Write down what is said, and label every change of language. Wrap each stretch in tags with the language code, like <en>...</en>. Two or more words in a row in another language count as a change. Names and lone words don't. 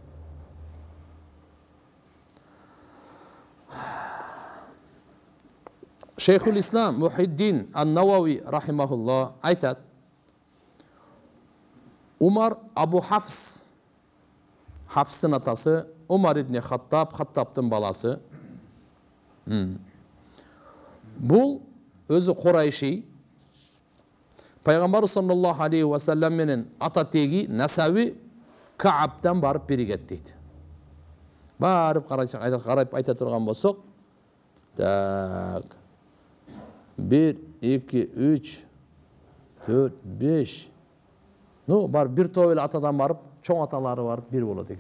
<ky>Шейхул Ислам Мухиддин ан-Навави рахимахуллах айтат, Умар Абу Хафс, Хафстын атасы, Умар ибн Хаттаб, Хаттабтын баласы. Бул өзү Курайши, Пайгамбар</ky> <ar>صلى الله عليه وسلم</ar> <ky>менен ата теги Насави Каабтан барып биригет дейт. Барып карайып айта турган болсок, так 1, 2, 3, 4, 5. Ну, бар бир топ эле атадан барып, чоң аталары барып бир болот экен.</ky>